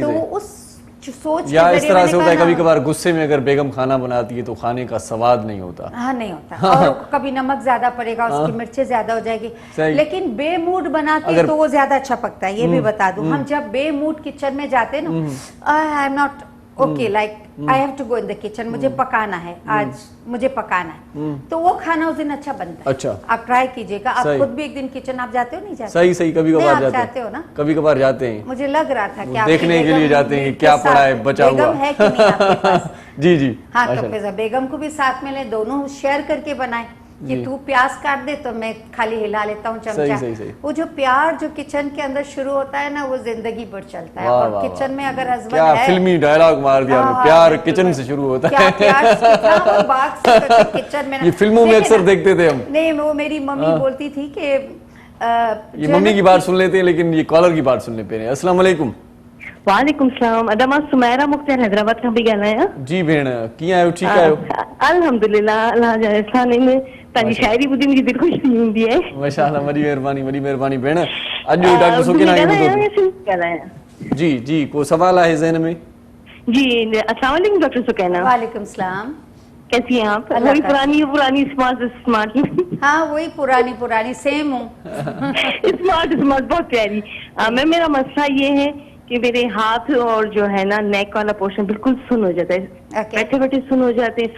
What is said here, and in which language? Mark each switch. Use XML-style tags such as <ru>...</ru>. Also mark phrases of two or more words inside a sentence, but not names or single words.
<hi>तो उस सोच या इस तरह से होता है कभी कभार गुस्से में अगर बेगम खाना बनाती है तो खाने का स्वाद नहीं होता। हाँ, नहीं होता। और कभी नमक ज्यादा पड़ेगा, उसकी मिर्चें ज्यादा हो जाएगी। लेकिन बेमूड बनाती है तो वो ज्यादा अच्छा पकता है। ये भी बता दूं, हम जब बेमूड किचन में जाते हैं ना,</hi> <en>I am not okay, like I have to go in the kitchen,</en> <hi>मुझे पकाना है, आज मुझे पकाना है, तो वो खाना उस दिन अच्छा बनता है। अच्छा। आप ट्राई कीजिएगा। आप खुद भी एक दिन किचन आप जाते हो, नहीं जाते? सही कभी कभार जाते हो ना? कभी कभार जाते हैं। मुझे लग रहा था कि देखने के लिए जाते हैं क्या पड़ा है बचा हुआ है कि नहीं आपके पास। जी। हाँ, तो फिर बेगम को भी साथ में ले, दोनों शेयर करके बनाए कि तू प्याज काट दे तो मैं खाली हिला लेता हूँ चमचा। सही। वो जो प्यार जो किचन के अंदर शुरू होता है ना, वो जिंदगी भर चलता है। और किचन में अगर हस्बैंड क्या है, फिल्मी डायलॉग मार दिया आपने, प्यार किचन से शुरू होता है। किचन में ये फिल्मों में अक्सर देखते थे हम। नहीं, वो मेरी मम्मी बोलती थी कि ये मम्मी की बात सुन लेते हैं, लेकिन ये कॉलर की बात सुनने पे।</hi> <ar>السلام عليكم. وعليكم السلام.</ar> <sd>अदमा सुमैरा मुख्तार हैदराबाद खां पई ॻाल्हायां। जी भेण, कीअं आहियो? ठीकु आहियो? अल्हम्दुलिल्लाह, अल्लाह जा एहसान आहिनि। तव्हांजी शाइरी ॿुधी मुंहिंजी दिलि ख़ुशि थी वेंदी आहे। माशाअल्लाह, वॾी महिरबानी भेण। अॼु डॉक्टर सुकेना ॻाल्हायां। जी, को सवाल आहे ज़हन में? जी,</sd> <ar>السلام عليكم डॉक्टर सुकेना। وعليكم السلام.</ar> <hi>कैसी हैं आप? वही पुरानी स्मार्ट। हाँ, वही पुरानी सेम हूँ। स्मार्ट बहुत प्यारी। मेरा मसला ये है कि मेरे हाथ और जो है ना नेक वाला पोर्शन बिल्कुल सुन हो जाता है। बैठे सुन हो जाते हैं।</hi>